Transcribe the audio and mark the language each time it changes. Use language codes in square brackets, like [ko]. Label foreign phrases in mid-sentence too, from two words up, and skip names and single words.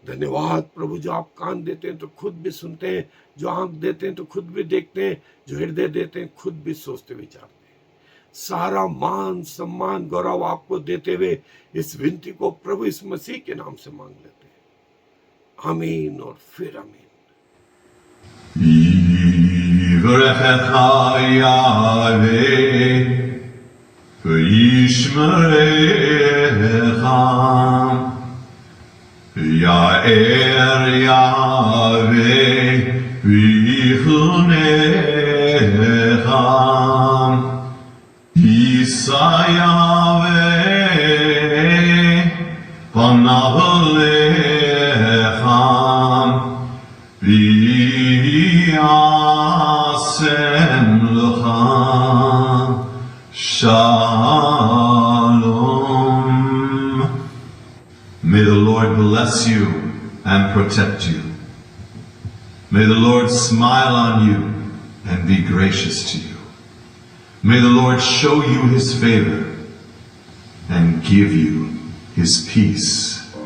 [hi] धन्यवाद प्रभु, जो आप कान देते हैं तो खुद भी सुनते हैं, जो आंख देते हैं तो खुद भी देखते हैं, जो हृदय देते हैं खुद भी सोचते विचारते हैं। सारा मान सम्मान गौरव आपको देते हुए इस विनती को प्रभु इस मसीह के नाम से मांग लेते हैं। आमीन और फिर आमीन। [he] יברכך יהוה וישמרך. יאר יהוה ויחנך. ישא יהוה פניו אליך. וישם לך שלום. [en] May the Lord bless you and protect you. May the Lord smile on you and be gracious to you. May the Lord show you his favor and give you his peace.